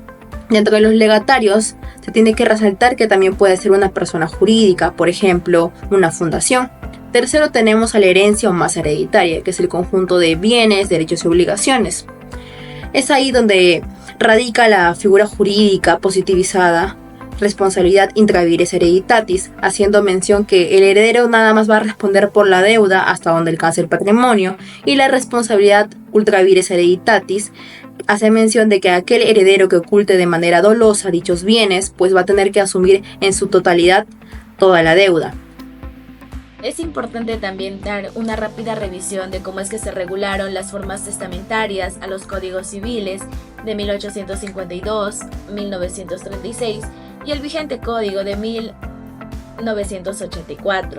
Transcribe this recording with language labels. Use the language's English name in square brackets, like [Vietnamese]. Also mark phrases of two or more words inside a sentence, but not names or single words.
[Spanish] Dentro de los legatarios se tiene que resaltar que también puede ser una persona jurídica, por ejemplo, una fundación. Tercero, tenemos a la herencia o masa hereditaria, que es el conjunto de bienes, derechos y obligaciones. Es ahí donde radica la figura jurídica positivizada, responsabilidad [Latin] intra vires hereditatis, [Spanish] haciendo mención que el heredero nada más va a responder por la deuda hasta donde alcance el patrimonio, y la responsabilidad [Latin] ultra vires hereditatis [Spanish] hace mención de que aquel heredero que oculte de manera dolosa dichos bienes, pues va a tener que asumir en su totalidad toda la deuda. Es importante también dar una rápida revisión de cómo es que se regularon las formas testamentarias a los códigos civiles de 1852, 1936 y el vigente código de 1984.